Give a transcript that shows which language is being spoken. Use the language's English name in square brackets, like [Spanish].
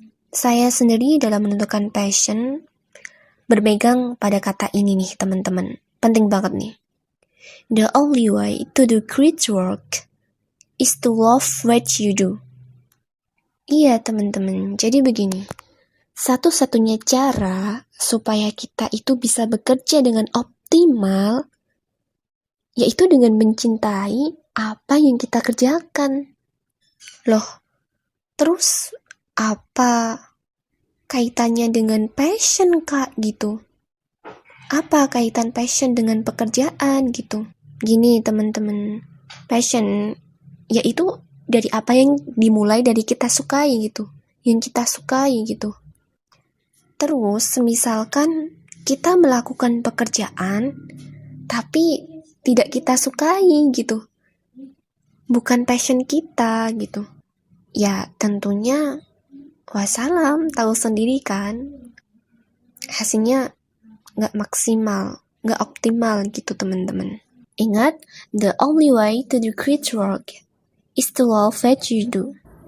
[Indonesian] Saya sendiri dalam menentukan passion, bermegang pada kata ini nih teman-teman. Penting banget nih. [English] The only way to do great work is to love what you do. [Indonesian] Iya teman-teman, jadi begini. Satu-satunya cara supaya kita itu bisa bekerja dengan optimal, yaitu dengan mencintai apa yang kita kerjakan. Loh, terus apa kaitannya dengan passion Kak gitu? Apa kaitan passion dengan pekerjaan gitu? Gini teman-teman, passion yaitu dari apa yang dimulai dari kita sukai gitu, yang kita sukai gitu. Terus misalkan kita melakukan pekerjaan tapi tidak kita sukai gitu, bukan passion kita gitu, ya tentunya wassalam, tahu sendiri kan, hasilnya nggak maksimal, nggak optimal gitu teman-teman. Ingat, [English] the only way to do great work is to love what you do.